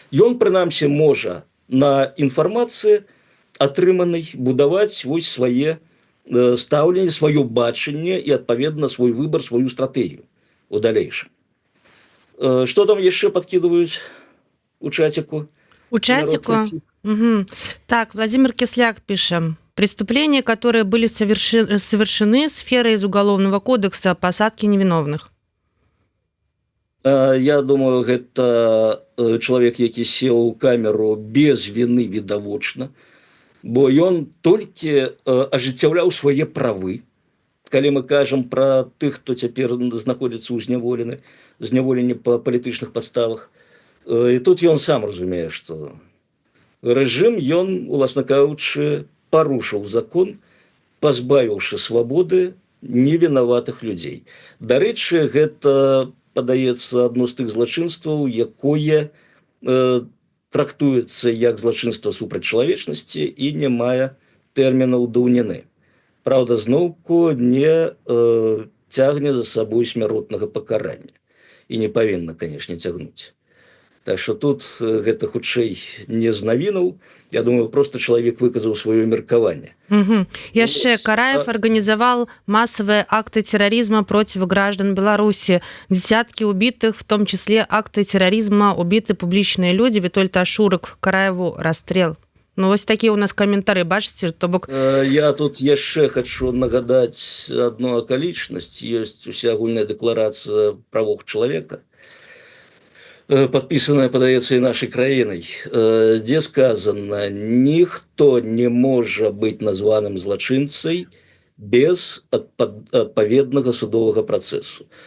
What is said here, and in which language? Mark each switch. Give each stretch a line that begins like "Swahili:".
Belarusian: Ён, прынамсі, можа на інфармацыі атрыманай будаваць вось свае стаўленне, сваё бачанне і, адпаведна, свой выбар, сваю стратэгію у далейшым. Што там яшчэ падкідваюць у чаціку?
Russian: У чатику? Угу. Так, Владимир Кисляк пишет. Преступления, которые были совершены сферой из Уголовного кодекса, посадки невиновных.
Belarusian: Я думаю, гэта чалавек, які сеў у камеру без вины відавочна, бо ён толькі ажыццяўляў свае правы. Калі мы кажам пра тых, хто цяпер знаходзіцца ў зняволенні па палітычных падставах, і тут ён сам разумее, што рэжым ён, уласна кажучы, парушыў закон, пазбавіўшы свабоды невінаватых людзей. Дарэчы, гэта, падаецца, адно з тых злачынстваў, якое трактуецца як злачынства супраць чалавечнасці і не мае тэрмінаў даўніны. Праўда, зноўку не цягне за сабой смяротнага пакарання. І не павінна, канешне, цягнуць. Так што тут гэта хутчэй не з навінаў. Я думаю, просто чалавек выказаў сваё меркаванне.
Russian: Яшчэ Караев организовал массовые акты терроризма против граждан Беларуси. Десятки убитых, в том числе акты терроризма, убиты публичные люди. Витольд Ашурык, Караеву расстрел.
Belarusian: Вось
Russian: такие у нас комментарии,
Belarusian: бачыце, то бок... Я тут яшчэ хочу нагадаць одну акалічнасць. Ёсць усеагульная дэкларацыя правоў чалавека,
Russian: подписанная,
Belarusian: падаецца, і нашай краінай, дзе сказано, ніхто не можа быць названым злачынцай без адпаведнага судовага працэсу.